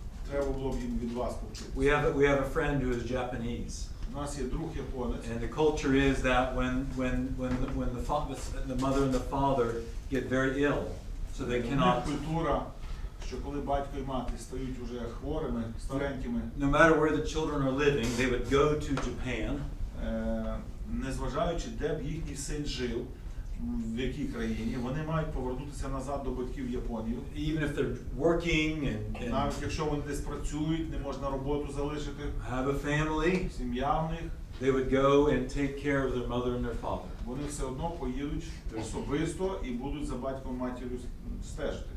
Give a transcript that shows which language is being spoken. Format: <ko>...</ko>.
<uk>Треба було б їм від вас повчитися.</uk> <en>we have a friend who is Japanese,</en> <uk>У нас є друг японець.</uk> <en>and the culture is that when the mother and the father get very ill, so they</en> <uk>У них</uk> <en>cannot.</en> <uk>культура, що коли батько і мати стають уже хворими, старенькими,</uk> <en>No matter where the children are living, they would go to Japan.</en> <uk>незважаючи, де б їхній син жив, в якій країні, вони мають повернутися назад до батьків в Японію.</uk> <en>Even if they're working and</en> <uk>Навіть якщо вони десь працюють, не можна роботу залишити,</uk> <en>have a family,</en> <uk>сім'я в них,</uk> <en>they would go and take care of their mother and their father.</en> <uk>вони все одно поїдуть особисто і будуть за батьком і матір'ю стежити.</uk>